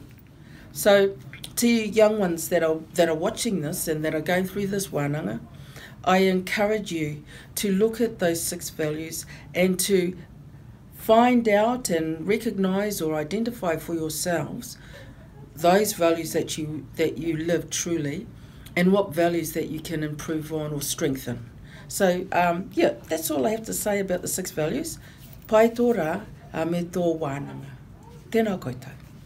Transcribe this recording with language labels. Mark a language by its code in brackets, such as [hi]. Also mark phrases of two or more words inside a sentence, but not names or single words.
[en] So to you young ones that are watching this and that are going through this wānanga, I encourage you to look at those 6 values and to find out and recognise or identify for yourselves those values that you live truly, and what values that you can improve on or strengthen. So, that's all I have to say about the 6 values. [mi] Pai tō rā me tō wānanga. Tēnā koutou.